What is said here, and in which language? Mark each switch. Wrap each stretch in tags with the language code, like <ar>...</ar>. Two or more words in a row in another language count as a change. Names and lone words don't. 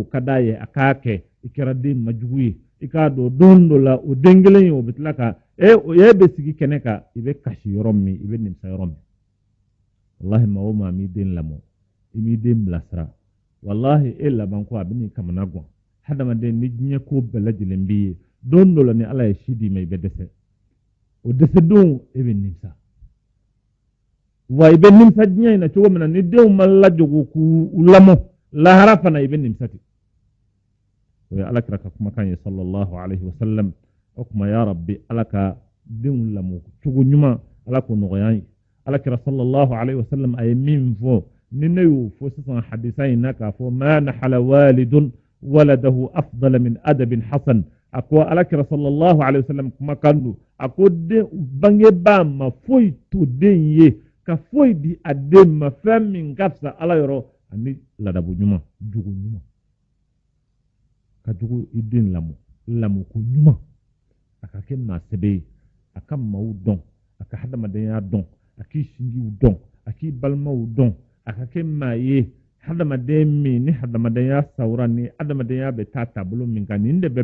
<bm>ka d'a ye a k'a kɛ i kɛra den majugu ye i k'a dɔn don dɔ la o den kelen ye o bɛ tila ka o ye bɛ sigi kɛnɛ kan i bɛ kasi yɔrɔ min i bɛ nimisa yɔrɔ min wallahi maa o maa m'i den lamɔ i b'i den bilasira wallahi e laban ko a bɛ n'i kamana gan hadamaden ni diɲɛ ko bɛɛ lajɛlen b'i ye don dɔ la ni ala ye si d'i ma i bɛ dɛsɛ o dɛsɛ don e bɛ nimisa wa i bɛ nimisa diɲɛ in na cogo min na ni denw ma lajogo k'u lamɔ lahara fana i bɛ nimisa ten o ye alakira ka kumakan ye</bm> <ar>صلى الله عليه وسلم</ar> <bm>o kuma</bm> <ar>يا رب</ar> <bm>ala ka denw lamɔ cogo ɲuman ala k'o nɔgɔya ye alakira</bm> <ar>صلى الله عليه وسلم</ar> <bm>a ye min fɔ ni ne y'o fɔ sisan hadisa in na k'a fɔ</bm> <ar>ما نحل والد ولده أفضل من أدب حسن</ar> <bm>a ko alakira</bm> <ar>صلى الله عليه وسلم</ar> <bm>kumakan don a ko bangebaa ma foyi to den ye ka foyi di a den ma fɛn min ka fisa ala yɔrɔ ani ladabu ɲuman jogo ɲuman ka jogo i den lamɔ ko ɲuman a ka kɛ maa sɛbɛ ye a ka maaw dɔn a ka hadamadenya dɔn a k'i sinjiw dɔn a k'i balimaw dɔn a ka kɛ maa ye hadamaden min ni hadamadenya sawura ni hadamadenya bɛ taa taabolo min kan nin de bɛ</bm>